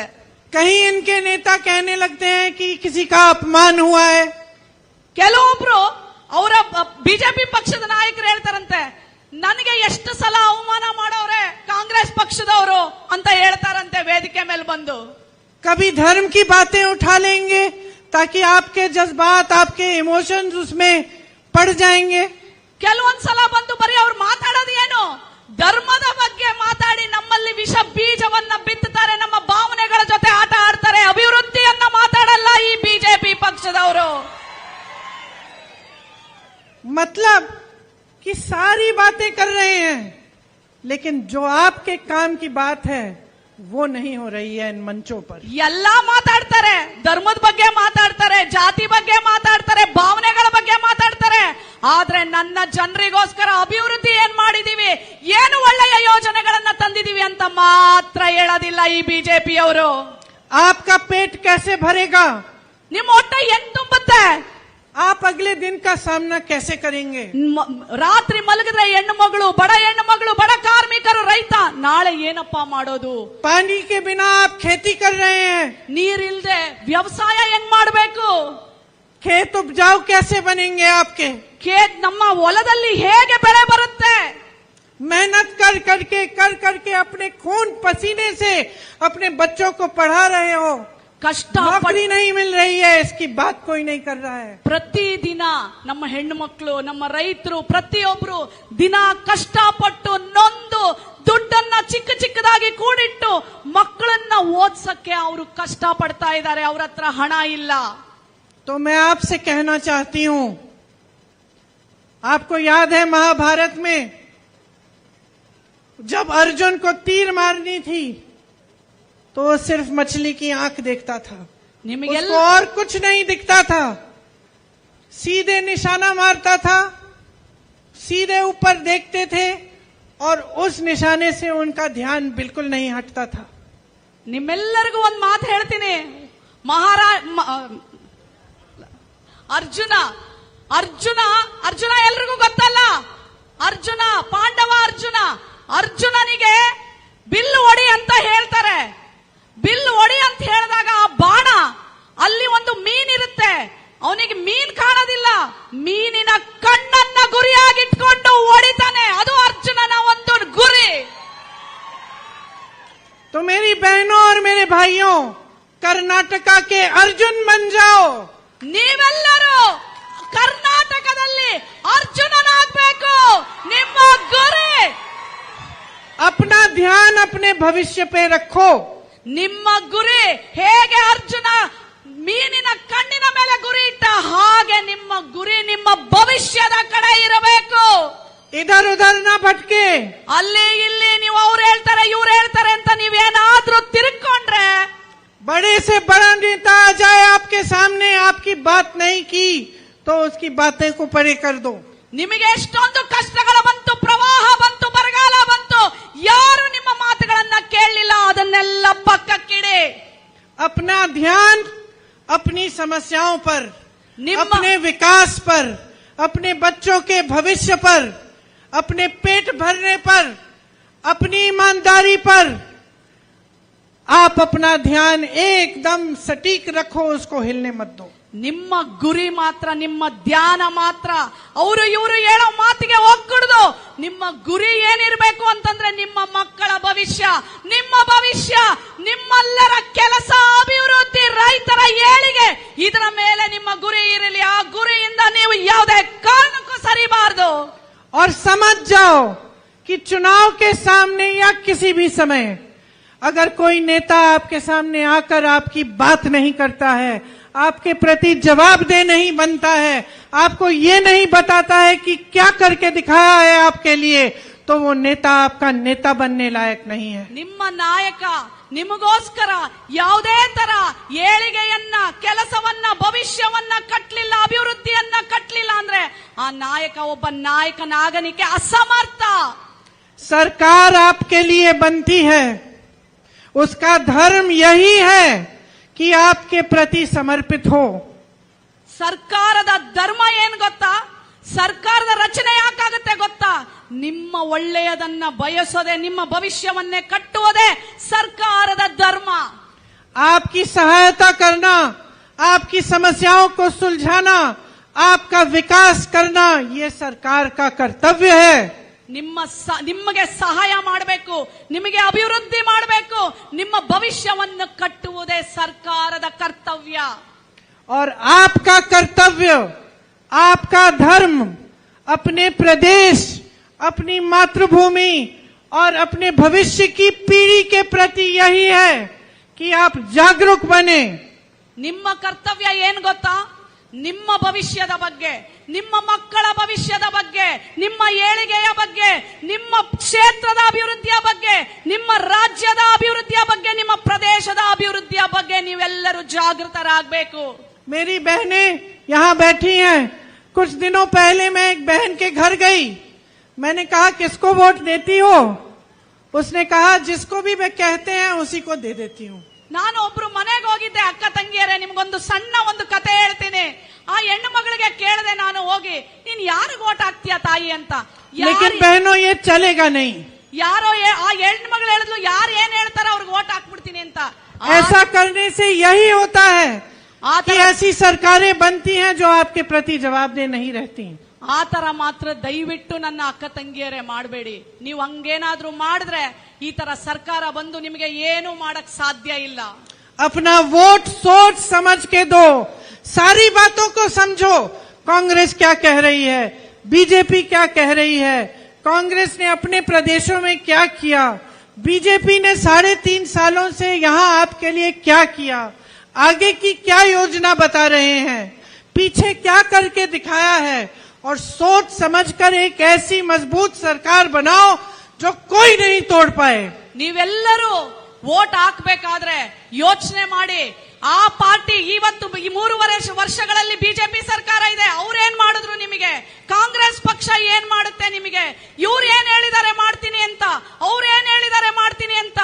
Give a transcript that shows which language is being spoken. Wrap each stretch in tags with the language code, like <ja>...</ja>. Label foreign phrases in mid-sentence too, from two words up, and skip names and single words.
<hi>कहीं इनके नेता कहने लगते हैं कि किसी का अपमान हुआ है।</hi> <kn>ಕೆಲವೊಬ್ರು ಅವರ ಬಿಜೆಪಿ ಪಕ್ಷದ ನಾಯಕರು ಹೇಳ್ತಾರಂತೆ, ನನಗೆ ಎಷ್ಟು ಸಲ ಅವಮಾನ ಮಾಡೋರೆ ಕಾಂಗ್ರೆಸ್ ಪಕ್ಷದವರು ಅಂತ ಹೇಳ್ತಾರಂತೆ ವೇದಿಕೆ ಮೇಲೆ ಬಂದು.</kn> <hi>कभी धर्म की बातें उठा लेंगे ताकि आपके जज्बात, आपके इमोशंस उसमें पड़ जाएंगे।</hi> <kn>ಕೆಲವೊಂದ್ಸಲ ಬಂದು ಬರೀ ಅವ್ರು ಮಾತಾಡೋದು ಏನು, ಧರ್ಮದ ಬಗ್ಗೆ ಮಾತಾಡಿ ನಮ್ಮಲ್ಲಿ ವಿಷ ಬೀಜವನ್ನ ಬಿತ್ತುತ್ತಾರೆ, ನಮ್ಮ ಭಾವನೆಗಳ ಜೊತೆ ಆಟ ಆಡ್ತಾರೆ. ಅಭಿವೃದ್ಧಿಯನ್ನ ಮಾತಾಡಲ್ಲ ಈ ಬಿಜೆಪಿ ಪಕ್ಷದವರು.</kn> <hi>मतलब कि सारी बातें कर रहे हैं, लेकिन जो आपके काम की बात है वो नहीं हो रही है इन मंचों पर।</hi> <kn>ಎಲ್ಲಾ ಮಾತಾಡ್ತಾರೆ, ಧರ್ಮದ ಬಗ್ಗೆ ಮಾತಾಡ್ತಾರೆ, ಜಾತಿ ಬಗ್ಗೆ ಮಾತಾಡ್ತಾರೆ, ಭಾವನೆಗಳ ಬಗ್ಗೆ ಮಾತಾಡ್ತಾರೆ, ಆದ್ರೆ ನನ್ನ ಜನರಿಗೋಸ್ಕರ ಅಭಿವೃದ್ಧಿ ಏನ್ ಮಾಡಿದೀವಿ, ಏನು ಒಳ್ಳೆಯ ಯೋಜನೆಗಳನ್ನ ತಂದಿದೀವಿ ಅಂತ ಮಾತ್ರ ಹೇಳೋದಿಲ್ಲ ಈ ಬಿಜೆಪಿಯವರು.</kn> <hi>आपका पेट कैसे भरेगा,</hi> <kn>ನಿಮ್ಮ ಹೊಟ್ಟೆ ಹೆಂಗ್ ತುಂಬುತ್ತೆ,</kn> <hi>आप अगले दिन का सामना कैसे करेंगे।</hi> <kn>ರಾತ್ರಿ ಮಲಗಿದ್ರೆ ಹೆಣ್ಣು ಮಗಳು, ಬಡ ಕಾರ್ಮಿಕರು, ರೈತ ನಾಳೆ ಏನಪ್ಪ ಮಾಡೋದು.</kn> <hi>पानी के बिना आप खेती कर रहे हैं,</hi> <kn>ನೀರಿಲ್ದೆ ವ್ಯವಸಾಯ ಹೆಂಗ್ ಮಾಡಬೇಕು,</kn> <hi>खेत उपजाऊ कैसे बनेंगे आपके।</hi> <kn>ನಮ್ಮ ಹೊಲದಲ್ಲಿ ಹೇಗೆ ಬೆಳೆ ಬರುತ್ತೆ,</kn> <hi>मेहनत कर करके अपने खून पसीने से अपने बच्चों को पढ़ा रहे हो, नौकरी नहीं मिल रही है, इसकी बात कोई नहीं कर रहा है।</hi> <kn>ಪ್ರತಿದಿನ ನಮ್ಮ ಹೆಣ್ಣು ಮಕ್ಕಳು, ನಮ್ಮ ರೈತರು ಪ್ರತಿಯೊಬ್ರು ದಿನ ಕಷ್ಟಪಟ್ಟು ನೊಂದು ದುಡ್ಡನ್ನ ಚಿಕ್ಕದಾಗಿ ಕೂಡಿಟ್ಟು ಮಕ್ಕಳನ್ನ ಓದ್ಸಕ್ಕೆ ಅವರು ಕಷ್ಟ ಪಡ್ತಾ ಇದ್ದಾರೆ, ಅವ್ರ ಹತ್ರ ಹಣ ಇಲ್ಲ.</kn> <hi>तो मैं आपसे कहना चाहती हूं, आपको याद है महाभारत में जब अर्जुन को तीर मारनी थी तो वो सिर्फ मछली की आंख देखता था, उसको और कुछ नहीं दिखता था, सीधे निशाना मारता था, सीधे ऊपर देखते थे और उस निशाने से उनका ध्यान बिल्कुल नहीं हटता था।</hi> <kn>ನಿಮ್ಮೆಲ್ಲರಿಗೂ ಒಂದು ಮಾತು ಹೇಳ್ತೀನಿ, ಅರ್ಜುನ ಎಲ್ರಿಗೂ ಗೊತ್ತಲ್ಲ, ಅರ್ಜುನನಿಗೆ ಬಿಲ್ಲು ಹೊಡಿ ಅಂತ ಹೇಳ್ತಾರೆ. ಬಿಲ್ಲು ಹೊಡಿ ಅಂತ ಹೇಳಿದಾಗ ಆ ಬಾಣ ಅಲ್ಲಿ ಒಂದು ಮೀನಿರುತ್ತೆ, ಅವನಿಗೆ ಮೀನ್ ಕಾಣೋದಿಲ್ಲ, ಮೀನಿನ ಕಣ್ಣನ್ನ ಗುರಿಯಾಗಿಟ್ಕೊಂಡು ಹೊಡಿತಾನೆ. ಅದು ಅರ್ಜುನನ ಒಂದು ಗುರಿ.</kn> <hi>तो मेरी बहनों और मेरे भाइयों, कर्नाटका के अर्जुन बन जाओ.</hi> <kn>ನೀವೆಲ್ಲರೂ ಕರ್ನಾಟಕದಲ್ಲಿ ಅರ್ಜುನನಾಗಬೇಕು. ನಿಮ್ಮ ಗುರಿ.</kn> <hi>अपना ध्यान अपने भविष्य पे रखो.</hi> <kn>ನಿಮ್ಮ ಗುರಿ ಹೇಗೆ ಅರ್ಜುನ ಮೀನಿನ ಕಣ್ಣಿನ ಮೇಲೆ ಗುರಿ ಇಟ್ಟ ಹಾಗೆ ನಿಮ್ಮ ಗುರಿ ನಿಮ್ಮ ಭವಿಷ್ಯದ ಕಡೆ ಇರಬೇಕು.</kn> <hi>इधर उधर ना भटके.</hi> <kn>ಅಲ್ಲಿ ಇಲ್ಲಿ ನೀವು ಅವ್ರು ಹೇಳ್ತಾರೆ ಇವ್ರು ಹೇಳ್ತಾರೆ ಅಂತ ನೀವೇನಾದ್ರೂ ತಿರುಕೊಂಡ್ರೆ,</kn> <hi>बड़े से बड़ा नेता आ जाए आपके सामने, आपकी बात नहीं की तो उसकी बातें को परे कर दो.</hi> <kn>ನಿಮಗೆ ಎಷ್ಟೊಂದು ಕಷ್ಟಗಳು ಬಂತು, ಪ್ರವಾಹ ಬಂತು, ಬರಗಾಲ ಬಂತು, ಯಾರು ನಿಮ್ಮ ಮಾತುಗಳನ್ನ ಕೇಳಲಿಲ್ಲ, ಅದನ್ನೆಲ್ಲ ಪಕ್ಕಕ್ಕಿಡಿ.</kn> <hi>अपना ध्यान अपनी समस्याओं पर,</hi> <kn>निम्मा-</kn> <hi>अपने विकास पर, अपने बच्चों के भविष्य पर, अपने पेट भरने पर, अपनी ईमानदारी पर आप अपना ध्यान एकदम सटीक रखो, उसको हिलने मत दो.</hi> <kn>ನಿಮ್ಮ ಗುರಿ ಮಾತ್ರ, ನಿಮ್ಮ ಧ್ಯಾನ ಮಾತ್ರ. ಅವರು ಇವರು ಹೇಳೋ ಮಾತಿಗೆ ಹೋಗ್ಕೂಡ್ದು. ನಿಮ್ಮ ಗುರಿ ಏನಿರಬೇಕು ಅಂತಂದ್ರೆ ನಿಮ್ಮ ಮಕ್ಕಳ ಭವಿಷ್ಯ, ನಿಮ್ಮ ಭವಿಷ್ಯ, ನಿಮ್ಮೆಲ್ಲರ ಕೆಲಸ, ಅಭಿವೃದ್ಧಿ, ರೈತರ ಏಳಿಗೆ, ಇದರ ಮೇಲೆ ನಿಮ್ಮ ಗುರಿ ಇರಲಿ. ಆ ಗುರಿಯಿಂದ ನೀವು ಯಾವುದೇ ಕಾರಣಕ್ಕೂ ಸರಿಬಾರದು.</kn> <hi>और समझ जाओ कि चुनाव के सामने या किसी भी समय अगर कोई नेता आपके सामने आकर आपकी बात नहीं करता है, आपके प्रति जवाबदेह नहीं बनता है, आपको ये नहीं बताता है कि क्या करके दिखाया है आपके लिए, तो वो नेता आपका नेता बनने लायक नहीं है.</hi> <kn>ನಿಮ್ಮ ನಾಯಕ ನಿಮಗೋಸ್ಕರ ಯಾವುದೇ ತರ ಏಳಿಗೆಯನ್ನ, ಕೆಲಸವನ್ನ, ಭವಿಷ್ಯವನ್ನ ಕಟ್ಟಲಿಲ್ಲ, ಅಭಿವೃದ್ಧಿಯನ್ನ ಕಟ್ಟಲಿಲ್ಲ ಅಂದ್ರೆ ಆ ನಾಯಕ ಒಬ್ಬ ನಾಯಕನಾಗನಿಕೆ ಅಸಮರ್ಥ.</kn> <hi>सरकार आपके लिए बनती है, उसका धर्म यही है कि आपके प्रति समर्पित हो.</hi> <kn>ಸರ್ಕಾರದ ಧರ್ಮ ಏನ್ ಗೊತ್ತಾ? ಸರ್ಕಾರದ ರಚನೆ ಯಾಕಾಗುತ್ತೆ ಗೊತ್ತಾ? ನಿಮ್ಮ ಒಳ್ಳೆಯದನ್ನ ಬಯಸೋದೆ, ನಿಮ್ಮ ಭವಿಷ್ಯವನ್ನೇ ಕಟ್ಟುವುದೇ ಸರ್ಕಾರದ ಧರ್ಮ.</kn> <hi>आपकी सहायता करना, आपकी समस्याओं को सुलझाना, आपका विकास करना, ये सरकार का कर्तव्य है.</hi> <kn>ನಿಮಗೆ ಸಹಾಯ ಮಾಡಬೇಕು, ನಿಮಗೆ ಅಭಿವೃದ್ಧಿ ಮಾಡಬೇಕು, ನಿಮ್ಮ ಭವಿಷ್ಯವನ್ನು ಕಟ್ಟುವುದೇ ಸರ್ಕಾರದ ಕರ್ತವ್ಯ.</kn> <hi>और आपका कर्तव्य, आपका धर्म अपने प्रदेश, अपनी मातृभूमि और अपने भविष्य की पीढ़ी के प्रति यही है कि आप जागरूक बने.</hi> <kn>ನಿಮ್ಮ ಕರ್ತವ್ಯ ಏನ್ ಗೊತ್ತಾ? ನಿಮ್ಮ ಭವಿಷ್ಯದ ಬಗ್ಗೆ, ನಿಮ್ಮ ಮಕ್ಕಳ ಭವಿಷ್ಯದ ಬಗ್ಗೆ, ನಿಮ್ಮ ಏಳಿಗೆಯ ಬಗ್ಗೆ, ನಿಮ್ಮ ಕ್ಷೇತ್ರದ ಅಭಿವೃದ್ಧಿಯ ಬಗ್ಗೆ, ನಿಮ್ಮ ರಾಜ್ಯದ ಅಭಿವೃದ್ಧಿಯ ಬಗ್ಗೆ, ನಿಮ್ಮ ಪ್ರದೇಶದ ಅಭಿವೃದ್ಧಿಯ ಬಗ್ಗೆ ನೀವೆಲ್ಲರೂ ಜಾಗೃತರಾಗಬೇಕು.</kn> <hi>मेरी बहनें यहाँ बैठी हैं. कुछ दिनों पहले मैं एक बहन के घर गई. मैंने कहा किसको वोट देती हो? उसने कहा जिसको भी वे कहते हैं उसी को दे देती हूँ.</hi> <kn>ನಾನು ಒಬ್ರು ಮನೆಗೆ ಹೋಗಿದ್ದೆ, ಅಕ್ಕ ತಂಗಿಯರೇ, ನಿಮ್ಗೊಂದು ಸಣ್ಣ ಒಂದು ಕತೆ ಹೇಳ್ತೀನಿ. ಆ ಹೆಣ್ಣು ಮಗಳಿಗೆ ಕೇಳಿದೆ ನಾನು ಹೋಗಿ, ನೀನ್ ಯಾರಿಗ ಓಟ್ ಹಾಕ್ತೀಯ ತಾಯಿ ಅಂತ.</kn> <hi>लेकिन बहनों ये चलेगा नहीं.</hi> <kn>ಯಾರೋ ಆ ಹೆಣ್ಣು ಮಗಳು ಹೇಳಿದ್ಲು, ಯಾರು ಏನ್ ಹೇಳ್ತಾರೋ ಅವ್ರಿಗೆ ಓಟ್ ಹಾಕ್ಬಿಡ್ತೀನಿ ಅಂತ.</kn> <hi>ऐसा करने से यही होता है कि ऐसी सरकारें बनती हैं जो आपके प्रति जवाबदेह नहीं रहती.</hi> <kn>ಆ ತರ ಮಾತ್ರ ದಯವಿಟ್ಟು ನನ್ನ ಅಕ್ಕ ತಂಗಿಯರೇ ಮಾಡಬೇಡಿ. ನೀವು ಹಂಗೇನಾದ್ರೂ ಮಾಡಿದ್ರೆ ಈ ತರ ಸರ್ಕಾರ ಬಂದು ನಿಮಗೆ ಏನು ಮಾಡಕ್ ಸಾಧ್ಯ ಇಲ್ಲ.</kn> <hi>अपना वोट सोच समझ के दो, सारी बातों को समझो. कांग्रेस क्या कह रही है, बीजेपी क्या कह रही है, कांग्रेस ने अपने प्रदेशों में क्या किया, बीजेपी ने 3.5 सालों से यहाँ आपके लिए क्या किया, आगे की क्या योजना बता रहे हैं, पीछे क्या करके दिखाया है, और सोच समझकर एक ऐसी मजबूत सरकार बनाओ जो कोई नहीं तोड़ पाए.</hi> <kn>ನೀವೆಲ್ಲರೂ ವೋಟ್ ಹಾಕ್ಬೇಕಾದ್ರೆ ಯೋಚನೆ ಮಾಡಿ. ಆ ಪಾರ್ಟಿ ಇವತ್ತು ಈ 3.5 ವರ್ಷಗಳಲ್ಲಿ ಬಿಜೆಪಿ ಸರ್ಕಾರ ಇದೆ, ಅವ್ರೇನ್ ಮಾಡಿದ್ರು ನಿಮಗೆ? ಕಾಂಗ್ರೆಸ್ ಪಕ್ಷ ಏನ್ ಮಾಡುತ್ತೆ ನಿಮಗೆ? ಇವ್ರು ಏನ್ ಹೇಳಿದ್ದಾರೆ ಮಾಡ್ತೀನಿ ಅಂತ, ಅವ್ರು ಏನ್ ಹೇಳಿದ್ದಾರೆ ಮಾಡ್ತೀನಿ ಅಂತ.</kn>